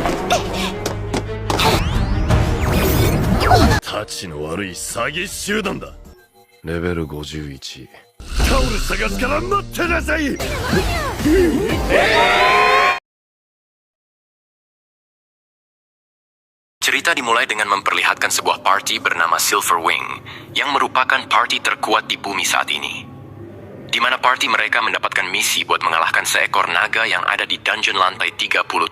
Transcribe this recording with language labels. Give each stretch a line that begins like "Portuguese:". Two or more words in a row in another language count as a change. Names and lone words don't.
Japanese: たちの悪い詐欺集団だ。レベル51。タオル探すから待ってなさい。
Indonesian: Cerita dimulai dengan memperlihatkan sebuah party bernama Silverwing, yang merupakan party terkuat di bumi saat ini. Di mana party mereka mendapatkan misi buat mengalahkan seekor naga yang ada di dungeon lantai 37.